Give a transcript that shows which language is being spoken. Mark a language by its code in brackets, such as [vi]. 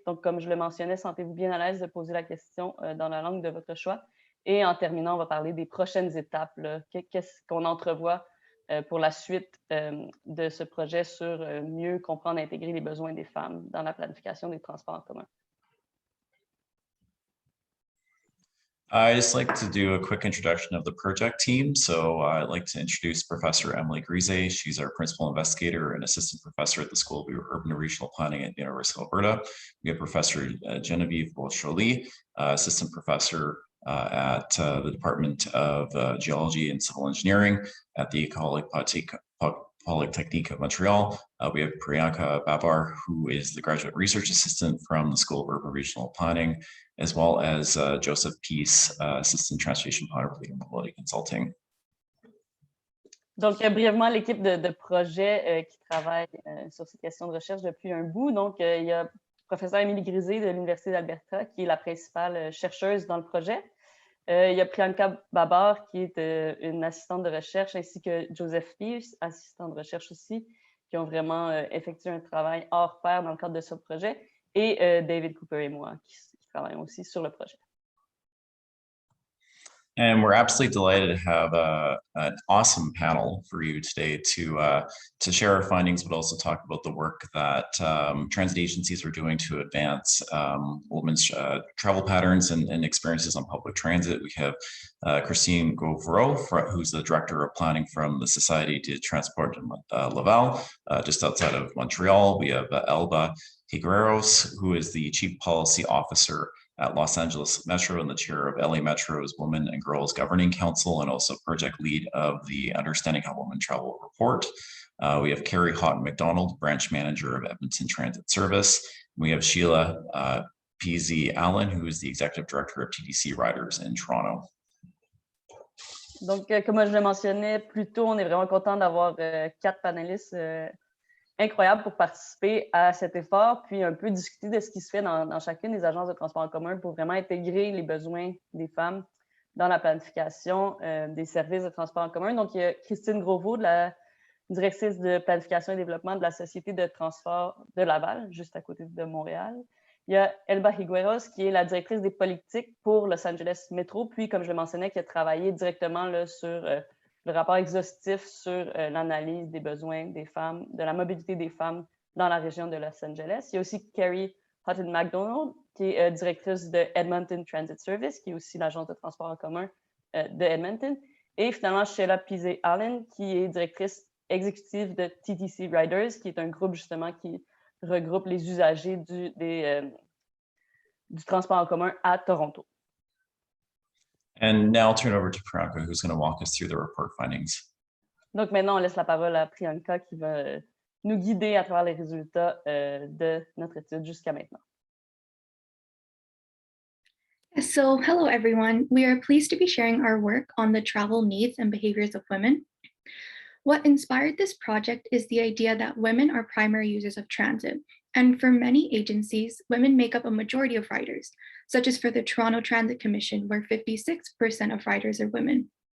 [fr] Donc, comme je le mentionnais, sentez-vous bien à l'aise de poser la question dans la langue de votre choix. Et en terminant, on va parler des prochaines étapes. Qu'est-ce qu'on entrevoit pour la suite de ce projet sur mieux comprendre et intégrer les besoins des femmes dans la planification des transports en commun. [en] I'd just like to do a quick introduction of the project team. So I'd like to introduce Professor Emily Grise. She's our principal investigator and assistant professor at the School of Urban and Regional Planning at the University of Alberta. We have Professor Geneviève Beaujoly, assistant professor at the Department of Geology and Civil Engineering at the Polytechnique of Montréal. We have Priyanka Babar, who is the graduate research assistant from the School of Urban and Regional Planning, as well as Joseph Peace, assistant transportation planner for Leading Mobility Consulting. [fr] Donc, brièvement, l'équipe de projet qui travaille sur ces questions de recherche depuis un bout. Donc, il y a professeur Émilie Grisé de l'Université d'Alberta, qui est la principale chercheuse dans le projet. Il y a Priyanka Babar, qui est une assistante de recherche, ainsi que Joseph Peace, assistant de recherche aussi, qui ont vraiment effectué un travail hors pair dans le cadre de ce projet, et David Cooper et moi, qui travaillent aussi sur le projet. [en] And we're absolutely delighted to have an awesome panel for you today to share our findings, but also talk about the work that transit agencies are doing to advance women's travel patterns and experiences on public transit. We have Christine Gauvreau, who's the Director of Planning from the Société de Transport de Laval, just outside of Montreal. We have Elba Higueros, who is the Chief Policy Officer at Los Angeles Metro and the chair of LA Metro's Women and Girls Governing Council, and also project lead of the Understanding How Women Travel report. We have Carrie Houghton McDonald, branch manager of Edmonton Transit Service. We have Sheila PZ Allen, who is the executive director of TTC Riders in Toronto. [fr] Donc, comme je le mentionnais plus tôt, on est vraiment content d'avoir 4 panélistes incroyable pour participer à cet effort, puis un peu discuter de ce qui se fait dans chacune des agences de transport en commun pour vraiment intégrer les besoins des femmes dans la planification des services de transport en commun. Donc, il y a Christine Groveau, la directrice de planification et développement de la Société de transport de Laval, juste à côté de Montréal. Il y a Elba Higueros, qui est la directrice des politiques pour Los Angeles Metro, puis, comme je le mentionnais, qui a travaillé directement là, sur le rapport exhaustif sur l'analyse des besoins des femmes, de la mobilité des femmes dans la région de Los Angeles. Il y a aussi Carrie Houghton McDonald, qui est directrice de Edmonton Transit Service, qui est aussi l'agence de transport en commun de Edmonton. Et finalement, Sheila Pizé Allen, qui est directrice exécutive de TTC Riders, qui est un groupe justement qui regroupe les usagers du transport en commun à Toronto. [en] And now I'll turn it over to Priyanka, who's going to walk us through the report findings. [fr] Donc maintenant, on laisse la parole à Priyanka qui va nous guider à travers les résultats de notre étude jusqu'à maintenant. [en] So, hello everyone. We are pleased to be sharing our work on the travel needs and behaviors of women. What inspired this project is the idea that women are primary users of transit. And for many agencies, women make up a majority of riders, such as for the Toronto Transit Commission, where 56% of riders are women.